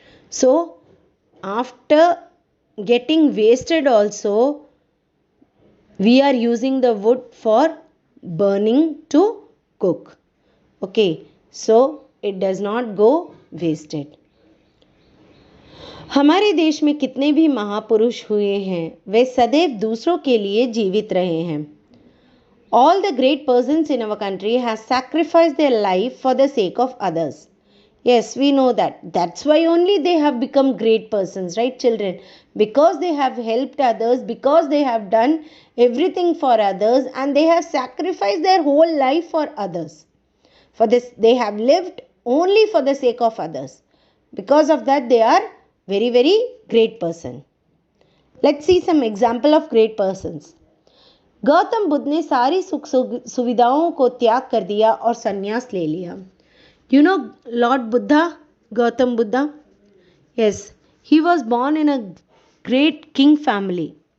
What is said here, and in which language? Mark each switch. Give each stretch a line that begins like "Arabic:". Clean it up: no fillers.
English: So after getting wasted also, we are using the wood for burning to cook. Okay, so it does not go wasted.
Hindi: हमारे देश में कितने भी महापुरुष हुए हैं, वे सदैव दूसरों के लिए जीवित रहे हैं.
English: All the great persons in our country have sacrificed their life for the sake of others. Yes, we know that. That's why only they have become great persons, right children? Because they have helped others, because they have done everything for others, and they have sacrificed their whole life for others. For this, they have lived only for the sake of others. Because of that, they are very, very great person. Let's see some example of great persons.
Hindi: Gautam Buddha ने सारी सुख सुविधाओं को त्याग कर दिया और संन्यास ले लिया.
English: You know Lord Buddha, Gautam Buddha? Yes, he was born in a great king family.